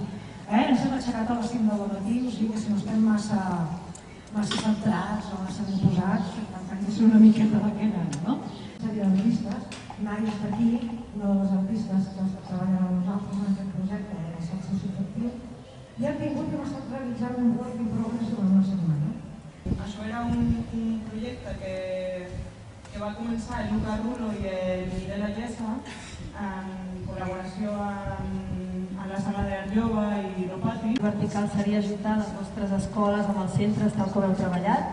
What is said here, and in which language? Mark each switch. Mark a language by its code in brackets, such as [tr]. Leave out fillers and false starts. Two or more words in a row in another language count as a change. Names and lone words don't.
[ca] Ens hem aixecat a les 5 del matí, o sigui que si no estem massa centrats o massa ben posats, hem de ser una miqueta la que anem, no? Sèrie d'artistes, Nària està aquí, una de les artistes que treballen amb nosaltres en aquest projecte, en el sexe subjectiu, i han vingut i hem estat realitzant un [en] work in progress [ca] durant una setmana. Això era un projecte que va començar el Luca Rulo i el Miguel Ayesa en col·laboració amb la Sala d'Art Jove i Ropati. Vertical seria ajuntar les nostres escoles amb els centres tal com heu treballat.